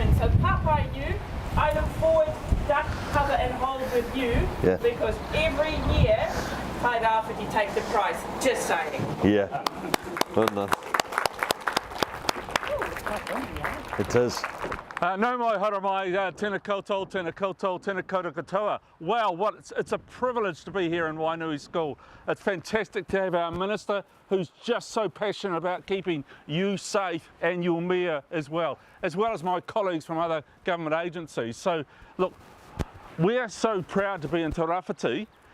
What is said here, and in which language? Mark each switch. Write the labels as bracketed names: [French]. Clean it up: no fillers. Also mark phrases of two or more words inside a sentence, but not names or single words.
[English] So Papa, I look forward to duck, cover and hold with you, because every year Tairāwhiti takes the prize. Just saying. Yeah. Well done. It is. [Māori] No mai hara mai, tēnā koutou, tēnā koutou, tēnā koutou katoa. [English] Wow, it's a privilege to be here in Wainui School. It's fantastic to have our minister who's just so passionate about keeping you safe and your mea as well as my colleagues from other government agencies. So look, we're so proud to be in Te Rāwhiti.